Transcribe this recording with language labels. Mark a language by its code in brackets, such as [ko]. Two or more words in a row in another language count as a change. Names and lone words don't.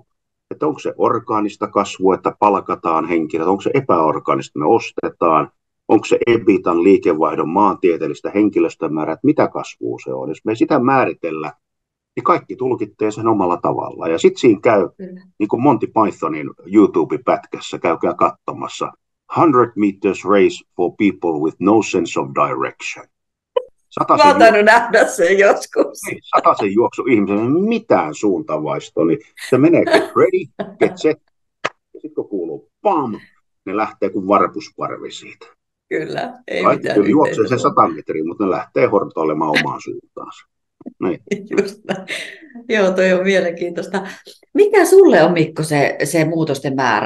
[fi] Että onko se orgaanista kasvua, että palkataan henkilöitä, onko se epäorgaanista, me ostetaan. Onko se EBITan liikevaihdon maantieteellistä henkilöstömäärää, että mitä kasvua se on. Jos me sitä määritellä, niin kaikki tulkittee sen omalla tavalla. Ja sitten siinä käy, niin kuin Monty Pythonin YouTube-pätkässä, käykää katsomassa [en] 100 meters race for people with no sense of direction. [fi] Mä oon tainnut nähdä sen joskus. Niin, sataisen juoksu ihmisen mitään suuntavaistoa, niin se menee [en] get ready, get set, [fi] ja sitten kun kuuluu pam, ne lähtee kuin varpusparvi siitä. Kyllä, ei Kaikki mitään kyllä juoksee sen yhteistä 100 metriä, mutta ne lähtee hortoilemaan omaan suuntaansa. Niin. Just näin. Joo, toi on mielenkiintoista. Mikä sulle on, Mikko, se muutosten määrä?